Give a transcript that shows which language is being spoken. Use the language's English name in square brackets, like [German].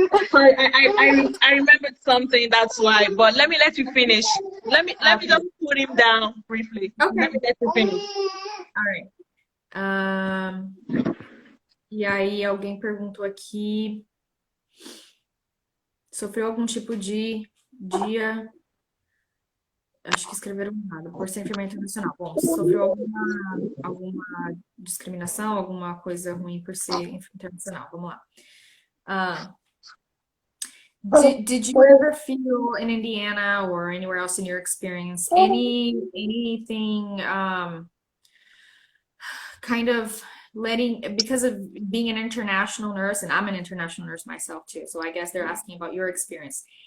[English] Sorry, I remembered something, that's why, but let you finish. Let me just put him down briefly. Okay. Let me let you finish. All right. [Portuguese] E aí alguém perguntou aqui, sofreu algum tipo de acho que escreveram errado, por ser enfermeira internacional. Bom, sofreu alguma discriminação, alguma coisa ruim por ser enfermeira internacional. Vamos lá. [English] Did you ever feel in Indiana or anywhere else in your experience anything kind of because of being an international nurse, and I'm an international nurse myself too, so I guess they're asking about your experience.